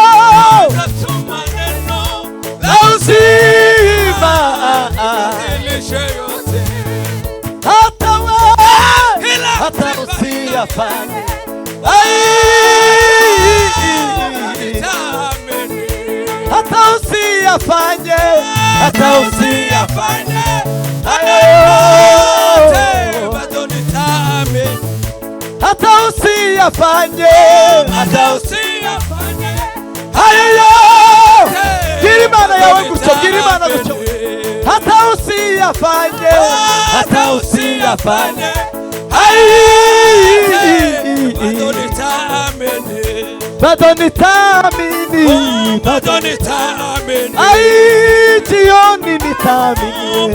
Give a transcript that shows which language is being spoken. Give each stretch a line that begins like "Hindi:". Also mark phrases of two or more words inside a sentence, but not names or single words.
Swahili: na uzima hata usiyafanye hata usiyafanye hata usiyafanye bado nitaamini. hata usiyafanye hata usiyafanye
Kinyarwanda: ayo Girimana yawe gutyo Girimana gutyo
Swahili: hata usiyafanye hata usiyafanye bado nitaamini. bado nitaamini bado nitaamini. Jioni nitaamini